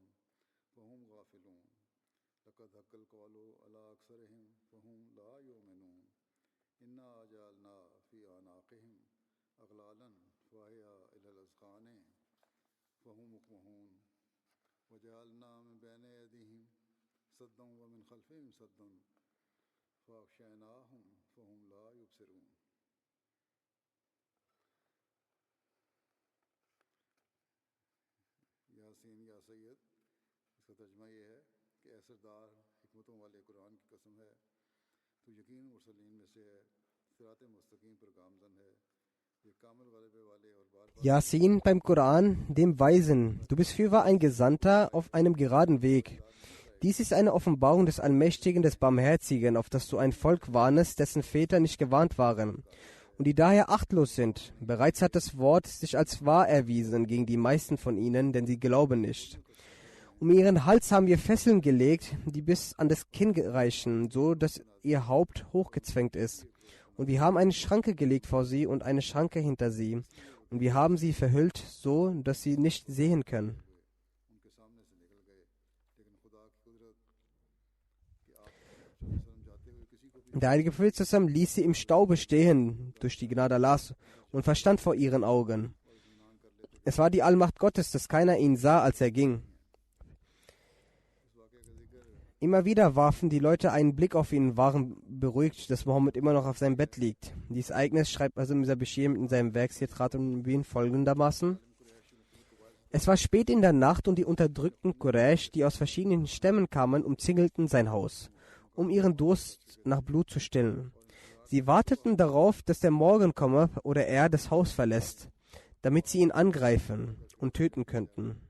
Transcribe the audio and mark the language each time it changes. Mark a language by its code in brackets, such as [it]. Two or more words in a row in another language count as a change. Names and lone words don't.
[ar] فهم غافلون لقد حق القول على أكثرهم فهم لا يؤمنون إنا جعلنا في أعناقهم أغلالا فهي إلى الأذقان فهم مقمحون وجعلنا من بين أيديهم سدا ومن خلفهم سدا فأغشيناهم فهم لا يبصرون. [ur] یاسین یا سید، اس کا ترجمہ یہ ہے کہ اے سردار، حکمتوں والے قرآن کی قسم ہے، تو یقین مرسلین میں سے ہے، صراط مستقیم پر گامزن ہے، یہ کامل غلبے والے اور بار بار [de] Yasin beim Koran, dem Weisen, du bist fürwahr ein Gesandter auf einem geraden Weg. Dies ist eine Offenbarung des Allmächtigen, des Barmherzigen, auf das du ein Volk warnest, dessen Väter nicht gewarnt waren und die daher achtlos sind. Bereits hat das Wort sich als wahr erwiesen gegen die meisten von ihnen, denn sie glauben nicht. Um ihren Hals haben wir Fesseln gelegt, die bis an das Kinn reichen, so dass ihr Haupt hochgezwängt ist. Und wir haben eine Schranke gelegt vor sie und eine Schranke hinter sie. Und wir haben sie verhüllt, so dass sie nicht sehen können. [ur] ان کے سامنے سے نکل گئے، لیکن خدا کی قدرت کہ آپ وسلم جاتے ہوئے کسی کو بھی [de] Der heilige Prophet zusammen ließ sie im Staube stehen, durch die Gnade Allahs, und verschwand vor ihren Augen. Es war die Allmacht Gottes, dass keiner ihn sah, als er ging. Immer wieder warfen die Leute einen Blick auf ihn und waren beruhigt, dass Mohammed immer noch auf seinem Bett liegt. Dieses Ereignis schreibt also Mirza Bashir in seinem Werk Sitrat al-Mubin folgendermaßen: Es war spät in der Nacht und die unterdrückten Quraysh, die aus verschiedenen Stämmen kamen, umzingelten sein Haus, um ihren Durst nach Blut zu stillen. Sie warteten darauf, dass der Morgen komme oder er das Haus verlässt, damit sie ihn angreifen und töten könnten.